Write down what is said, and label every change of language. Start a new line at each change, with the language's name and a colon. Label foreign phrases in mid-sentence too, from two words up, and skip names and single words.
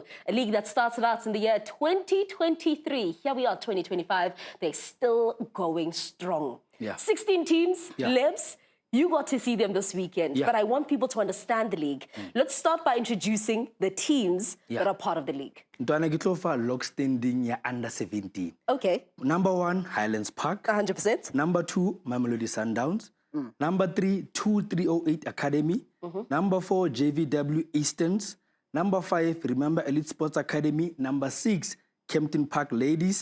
English: A league that started out in the year 2023. Here we are, 2025. They're still going strong. 16 teams, Lebs. You got to see them this weekend, but I want people to understand the league. Let's start by introducing the teams that are part of the league.
Southern Sotho: Ntwana ke tlo fa
English: log standing
Southern Sotho: ya under 17.
English: Okay. Number 1, Highlands Park. 100%. Number 2, Mamelodi Sundowns. Number 3, 2308 Academy. Number 4, JVW Easterns. Number 5, Remember Elite Sports Academy. Number 6, Kempton Park Ladies.